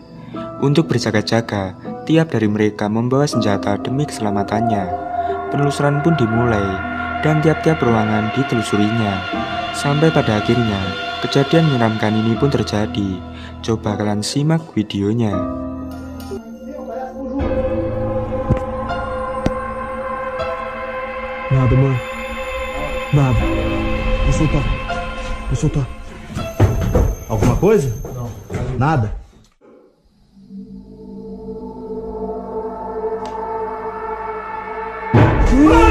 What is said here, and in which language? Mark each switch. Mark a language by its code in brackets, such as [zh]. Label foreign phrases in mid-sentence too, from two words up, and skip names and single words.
[id] Untuk berjaga-jaga, tiap dari mereka membawa senjata demi keselamatannya. Penelusuran pun dimulai. dan tiap-tiap ruangan ditelusurinya. Sampai pada akhirnya, kejadian menyeramkan ini pun terjadi. Coba kalian simak videonya. [pt] Nada, mãe. Nada. Vou soltar. Alguma coisa? Não. Nada? Ai!